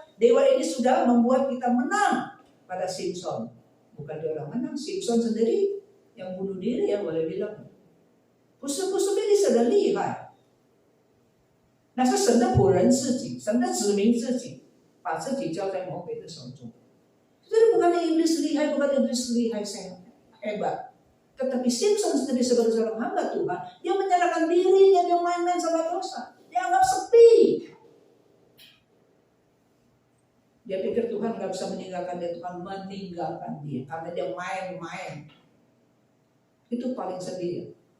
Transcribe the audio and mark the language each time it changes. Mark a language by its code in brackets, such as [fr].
[id] Dewa ini sudah membuat kita menang pada Simson. Bukan dia orang menang, Simson sendiri yang bunuh diri ya boleh bilang. [zh] 不是非利士人厉害，那是神的仆人自己，神的子民自己把自己交在魔鬼的手中。这 [id] bukan iblis [zh] 厉 [id] lihai bukan iblis lihai hebat. Tetapi Simpson sendiri sebagai seorang hamba Tuhan, dia menyerahkan dirinya, dia main-main sama dosa. Dia anggap sepi. Dia pikir Tuhan gak bisa meninggalkan dia, Tuhan meninggalkan dia. Karena dia main-main. Itu paling sedih.